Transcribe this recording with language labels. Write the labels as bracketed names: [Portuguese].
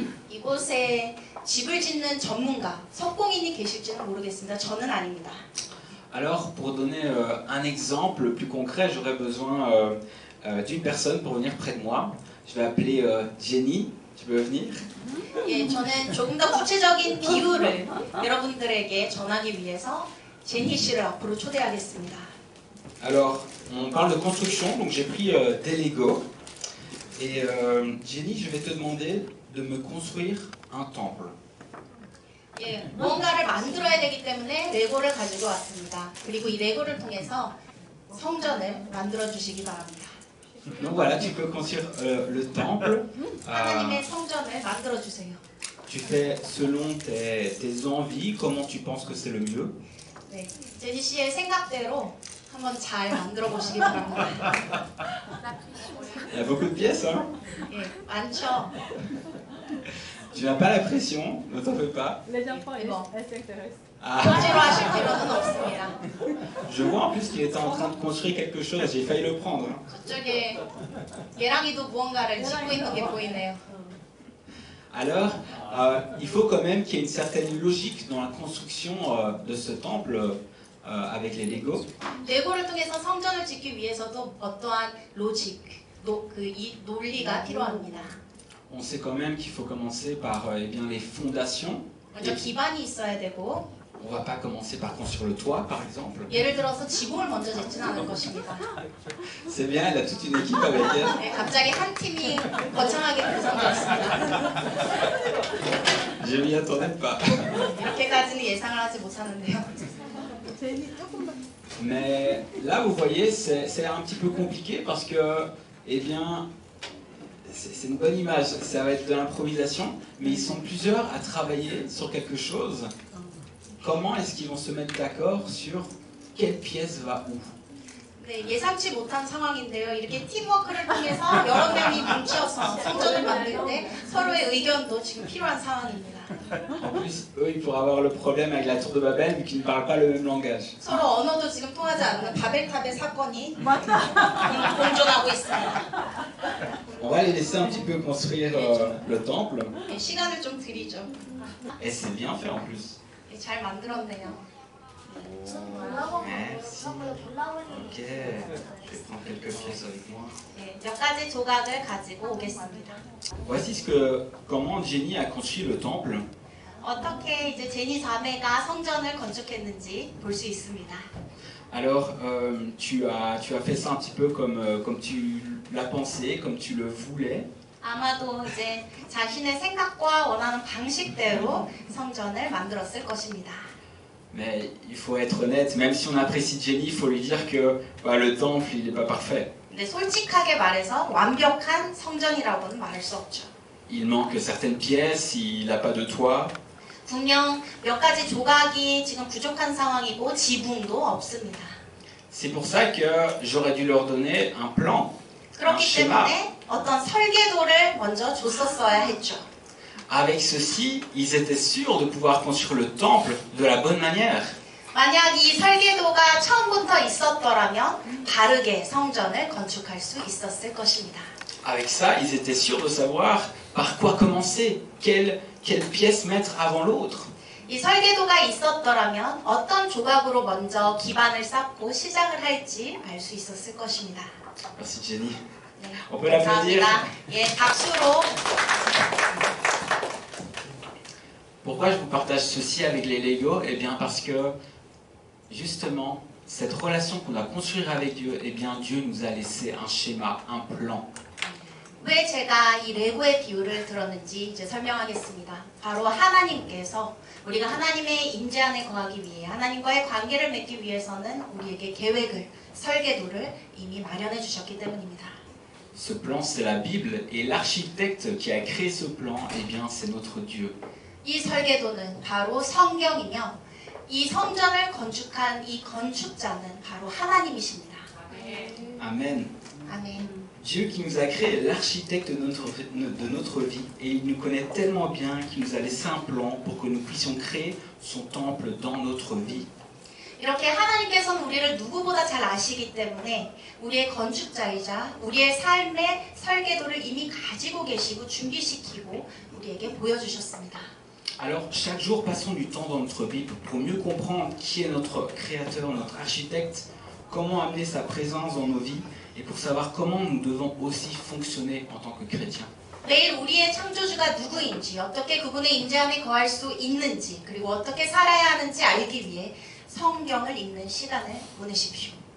[Korean] 이곳에 집을 짓는 전문가, 석공인이 계실지는 모르겠습니다. 저는 아닙니다. [French] Alors, pour donner un exemple plus concret, j'aurais besoin d'une personne pour venir près de moi. Je vais appeler Jenny. Tu peux venir? [Korean] 예, 저는 조금 더 구체적인 비유를 여러분들에게 전하기 위해서 제니 씨를 앞으로 초대하겠습니다. [French] Alors, on parle de construction, donc j'ai pris des Lego. Et Jenny, je vais te demander de me construire un temple. [Korean] 예, 무언가를 만들어야 되기 때문에 레고를 가지고 왔습니다. 그리고 이 레고를 통해서 성전을 만들어 주시기 바랍니다. [French] Donc voilà, tu peux construire le temple. [Korean] 하나님의 성전을 만들어 주세요. [French] Tu fais selon tes envies, comment tu penses que c'est le mieux. [Korean] 네, 제니 씨의 생각대로 한번 잘 만들어 보시기 바랍니다. [French] Il y a beaucoup de pièces, hein? [Korean] 예, 많죠. [French] Tu n'as pas la pression, ne t'en fais pas. Les enfants, Bon. elles s'intéressent. Ah, [Korean] 억지로 하실 필요는 없습니다. [French] je vois en plus qu'il était en train de construire quelque chose, j'ai failli le prendre. Hein. [Korean] 저쪽에 예랑이도 무언가를 짓고 있는 게 보이네요. [French] Alors, il faut quand même qu'il y ait une certaine logique dans la construction de ce temple avec les Lego. [Korean] 레고를 통해서 성전을 짓기 위해서도 어떠한 로직, 이 논리가 필요합니다. [French] On sait quand même qu'il faut commencer par eh bien, les fondations. [Korean] 먼저 기반이 있어야 되고 [French] On va pas commencer par construire le toit, par exemple. [Korean] 예를 들어서 지붕을 먼저 짓지는 않을 것입니다. [French] C'est bien, elle a toute une équipe avec elle. [Korean] 네, 갑자기 한 팀이 거창하게 구성되었습니다. [French] Je m'y attendais pas. [Korean] 이렇게까지는 예상을 하지 못하는데요. [French] Mais là, vous voyez, c'est un petit peu compliqué parce que, eh bien, c'est une bonne image. Ça va être de l'improvisation, mais ils sont plusieurs à travailler sur quelque chose. Comment est-ce qu'ils vont se mettre d'accord sur quelle pièce va où? [Korean] 네, 예상치 못한 상황인데요. 이렇게 팀워크를 통해서 여러 명이 뭉쳐서 성전을 만드는데 서로의 의견도 지금 필요한 상황입니다. [French] En plus, eux, ils pourraient avoir le problème avec la tour de Babel vu qu'ils ne parlent pas le même langage. [Korean] 서로 언어도 지금 통하지 않는 바벨탑의 사건이 공존하고 있습니다. [French] On va les laisser un petit peu construire le temple. [Korean] 예, 시간을 좀 드리죠. [French] Et c'est bien fait en plus. [Korean] 예, 잘 만들었네요. [French] Merci. Ok. Je vais prendre quelques pièces avec moi. [Korean] 예, 몇 가지 조각을 가지고 오겠습니다. [French] Voici comment Jenny a construit le temple. [Korean] 어떻게 이제 제니 자매가 성전을 건축했는지 볼 수 있습니다. [French] Alors, tu as fait ça un petit peu comme tu l'as pensé, comme tu le voulais. [Korean] 아마도 이제 자신의 생각과 원하는 방식대로 성전을 만들었을 것입니다. [French] Mais il faut être honnête, même si on apprécie Jenny, il faut lui dire que le temple, il n'est pas parfait. [Korean] 근데 솔직하게 말해서 완벽한 성전이라고는 말할 수 없죠. [French] Il manque certaines pièces, il n'a pas de toit. [Korean] 분명 몇 가지 조각이 지금 부족한 상황이고 지붕도 없습니다. [French] C'est pour ça que j'aurais dû leur donner un plan, un [Korean] 그렇기 [French] schéma. [Korean] 때문에 어떤 설계도를 먼저 줬었어야 했죠. [French] Avec ceci, ils étaient sûrs de pouvoir construire le temple de la bonne manière. [Korean] 만약 이 설계도가 처음부터 있었더라면 바르게 성전을 건축할 수 있었을 것입니다. [French] Avec ça, ils étaient sûrs de savoir par quoi commencer, quelle pièce mettre avant l'autre. [Korean] 이 설계도가 있었더라면 어떤 조각으로 먼저 기반을 쌓고 시작을 할지 알 수 있었을 것입니다. [French] Merci Jenny. [Korean] 네, [French] On peut l'applaudir. [Korean] 감사합니다. 예, 박수로. [French] Pourquoi je vous partage ceci avec les Lego? Eh bien parce que, justement, cette relation qu'on doit construire avec Dieu, eh bien Dieu nous a laissé un schéma, un plan. [Korean] 왜 제가 이 레고의 비유를 들었는지 이제 설명하겠습니다. 바로 하나님께서 우리가 하나님의 임재 안에 거하기 위해 하나님과의 관계를 맺기 위해서는 우리에게 계획을, 설계도를 이미 마련해 주셨기 때문입니다. [French] Ce plan, c'est la Bible, et l'architecte qui a créé ce plan, eh bien c'est notre Dieu. [Korean] 이 설계도는 바로 성경이며 이 성전을 건축한 이 건축자는 바로 하나님이십니다. [French] Amen. [Korean] 아멘. [French] Dieu qui nous a créé, l'architecte de notre vie, et il nous connaît tellement bien qu'il nous a laissé un plan pour que nous puissions créer son temple dans notre vie. [Korean] 이렇게 하나님께서는 우리를 누구보다 잘 아시기 때문에 우리의 건축자이자 우리의 삶의 설계도를 이미 가지고 계시고 준비시키고 우리에게 보여주셨습니다. [French] Alors, chaque jour, passons du temps dans notre Bible pour mieux comprendre qui est notre créateur, notre architecte, comment amener sa présence dans nos vies et pour savoir comment nous devons aussi fonctionner en tant que chrétiens. [Korean] 매일 우리의 창조주가 누구인지, 어떻게 그분의 임재 안에 거할 수 있는지, 그리고 어떻게 살아야 하는지 알기 위해 성경을 읽는 시간을 보내십시오.